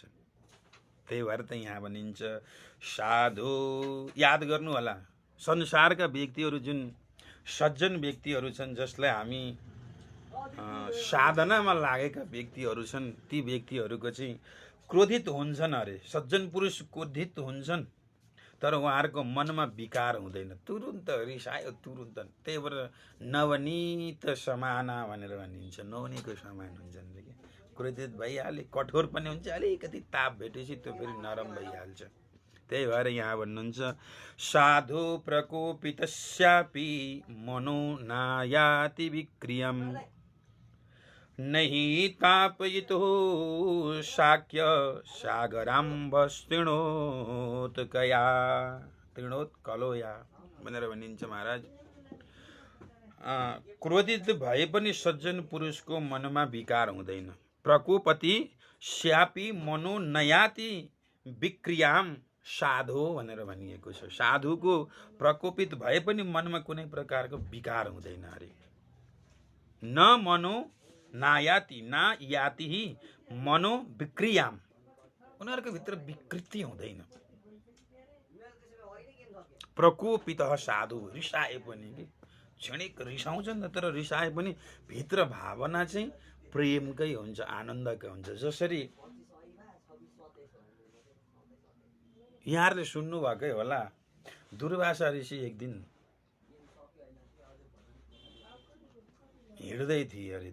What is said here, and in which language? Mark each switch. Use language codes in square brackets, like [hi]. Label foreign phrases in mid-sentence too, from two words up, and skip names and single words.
[ne] त्यही भएर त यहाँ भनिन्छ साधु, याद गर्नु होला संसारका व्यक्तिहरू जुन सज्जन व्यक्तिहरू छन्, जसलाई हामी साधनामा लागेका व्यक्तिहरू छन्, ती व्यक्तिहरूको चाहिँ क्रोधित हुन्छन् अरे। सज्जन पुरुष क्रोधित हुन्छन् तर उहाँहरूको मनमा विकार हुँदैन, तुरुन्त रिसायो तुरुन्त। त्यही भएर [sa] नवनीत समाना [ne] भनेर भनिन्छ, नवनीको समान हुन्छन् कि क्रोधित भइहाले, कठोर पनि हुन्छ, अलिकति ताप भेटेपछि त्यो फेरि नरम भइहाल्छ। त्यही भएर यहाँ भन्नुहुन्छ [sa] साधु प्रकोपितस्यापि मनो नायाति विक्रियम नहि तापयितो शाक्य सागराम्भस्तृणोत कया तृणोत कलोया [ne] भनेर भनिन्छ महाराज। क्रोधित भए पनि सज्जन पुरुषको मनमा विकार हुँदैन। [sa] प्रकोपति स्यापी मनो नयाति विक्रियाम साधो [ne] भनेर भनिएको छ। साधुको प्रकोपित भए पनि मनमा कुनै प्रकारको विकार हुँदैन अरे। [sa] न मनो नायाति, ना याति ही मनो विक्रियाम, [ne] उनीहरूको भित्र विकृति हुँदैन। प्रकोपित साधु, रिसाए पनि कि क्षणिक रिसाउँछन् तर रिसाए पनि भित्र भावना चाहिँ प्रेमकै हुन्छ, आनन्दकै हुन्छ। जसरी यहाँहरूले सुन्नुभएकै होला, दुर्वासा ऋषि एक दिन हिँड्दै थिए अरे।